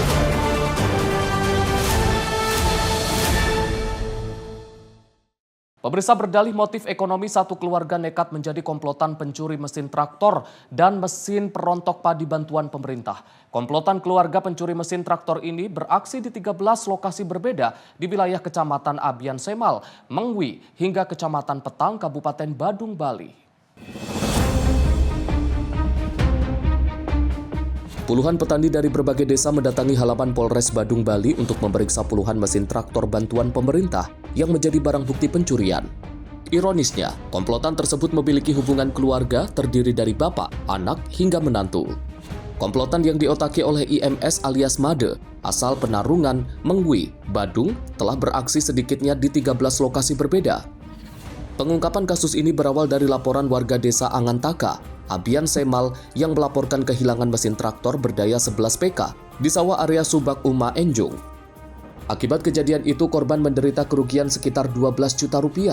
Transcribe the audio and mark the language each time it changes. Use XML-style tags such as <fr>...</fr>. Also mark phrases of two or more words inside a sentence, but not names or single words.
<id>Pemirsa, berdalih motif ekonomi, satu keluarga nekat menjadi komplotan pencuri mesin traktor dan mesin perontok padi bantuan pemerintah. Komplotan keluarga pencuri mesin traktor ini beraksi di 13 lokasi berbeda di wilayah Kecamatan Abian Semal, Mengwi, hingga Kecamatan Petang, Kabupaten Badung, Bali. Puluhan petani dari berbagai desa mendatangi halaman Polres Badung, Bali untuk memeriksa puluhan mesin traktor bantuan pemerintah yang menjadi barang bukti pencurian. Ironisnya, komplotan tersebut memiliki hubungan keluarga terdiri dari bapak, anak, hingga menantu. Komplotan yang diotaki oleh IMS alias Made, asal Penarungan, Mengwi, Badung, telah beraksi sedikitnya di 13 lokasi berbeda. Pengungkapan kasus ini berawal dari laporan warga desa Angantaka, Abian Semal yang melaporkan kehilangan mesin traktor berdaya 11 PK di sawah area Subak Uma Enjung. Akibat kejadian itu korban menderita kerugian sekitar 12 juta rupiah.</id>